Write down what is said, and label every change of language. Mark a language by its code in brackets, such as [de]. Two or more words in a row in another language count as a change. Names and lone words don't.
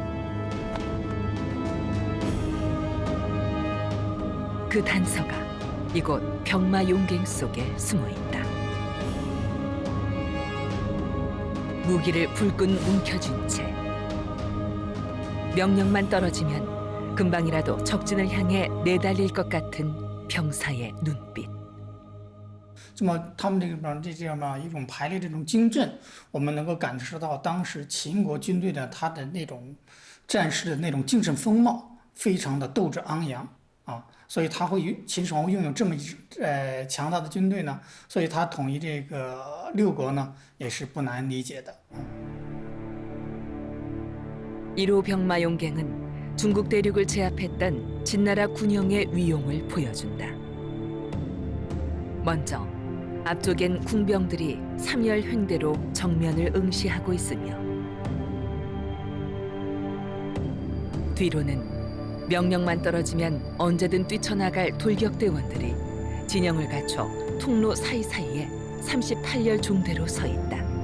[ko] 그 단서가 이곳 병마용갱 속에 숨어 있다. 무기를 불끈 움켜쥔 채 명령만 떨어지면 금방이라도 적진을 향해 내달릴 것 같은 병사의 눈빛. [zh] 那么他们这样一种排列这种精阵，我们能够感受到当时秦国军队的他的那种战士的那种精神风貌，非常的斗志昂扬所以他会秦始皇拥有这么强大的军队呢，所以他统一这个6国呢也是不难理解的。 [ko] 1호 병마용갱은 중국 대륙을 제압했던 진나라 군영의 위용을 보여준다. 먼저 앞쪽엔 궁병들이 3열 횡대로 정면을 응시하고 있으며 뒤로는 명령만 떨어지면 언제든 뛰쳐나갈 돌격대원들이 진영을 갖춰 통로 사이사이에 38열 종대로 서 있다.